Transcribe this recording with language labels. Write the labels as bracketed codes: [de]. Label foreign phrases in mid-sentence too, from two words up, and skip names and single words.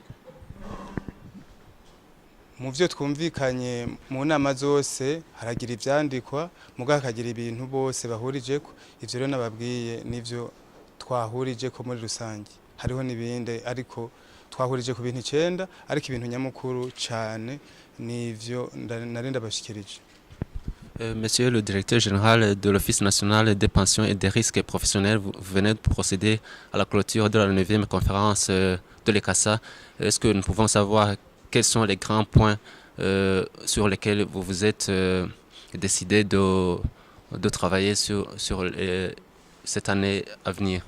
[rn] mu vyo twumvikanye mu nama zose haragira ivyandikwa, muga hakagira ibintu bose bahurijeko. Ivyo rero nababwiye nivyo twahurijeko muri rusange. Hariho n'ibindi ariko twahurije ku bintu 9, ariko ibintu nyamukuru cane nivyo narenda bashikirije. [fr] Monsieur le directeur général de l'Office national des pensions et des risques professionnels, vous venez de procéder à la clôture de la 9e conférence de l'ECASA. Est-ce que nous pouvons savoir quels sont les grands points sur lesquels vous vous êtes décidé de travailler sur cette année à venir?